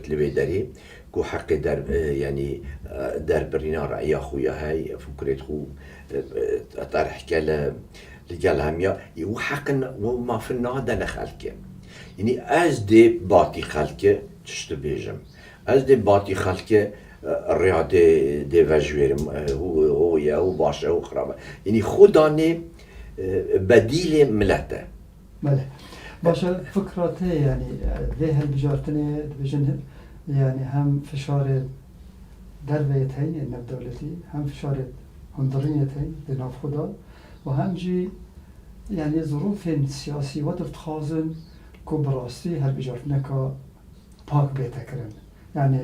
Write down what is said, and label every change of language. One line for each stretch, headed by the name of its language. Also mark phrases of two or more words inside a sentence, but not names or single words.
Kurdish: li wê derê ku heqê yani derbirîna reya xwe ya hey fikrê xwe terhke li gel hemiya û heqin û mafin nadene xelkê yanî ez dê batî xelkê tişt dibêjim ez dê batî xelkê rêya dê vejwêrim û ye û baş e û xirab e yanî xwe danê bedîlê millet e
Central Kurdish: باشە فکرات هەیە
Kurdish: ینی vê هەڵبژاردنê dibêjin yani hem fişarê derveyê heye navdewletî hem fişarê hundirînê heye di nav xwe de û hem jî yani zirûfên siyasî we dixwazin ku bi rastî helbijardineka pak bête kirin yani